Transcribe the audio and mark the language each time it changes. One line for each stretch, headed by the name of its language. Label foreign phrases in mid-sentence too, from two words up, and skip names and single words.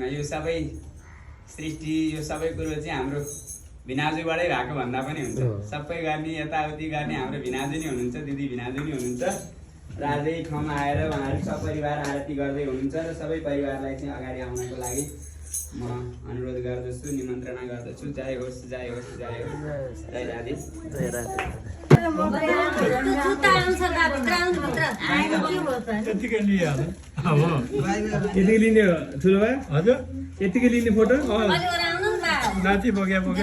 Nepali: यो सबै सृष्टि यो सबै कुरो चाहिँ हाम्रो भिनाजुबाटै भएको भन्दा पनि हुन्छ सबै गर्ने यताउति गर्ने हाम्रो भिनाजु नै हुनुहुन्छ दिदी भिनाजु नै हुनुहुन्छ र आज यही ठाउँमा आएर उहाँहरू सपरिवार आरती गर्दै हुनुहुन्छ र सबै परिवारलाई चाहिँ अगाडि आउनको लागि म अनुरोध गर्दछु निमन्त्रणा गर्दछु जय होस् जय होस् जय होस् जय राधे जय राधे त्यतिकै लिइहाल्नु यतिकै लिने हो ठुलो भाइ हजुर यतिकै लिने फोटो नाति बोके बोके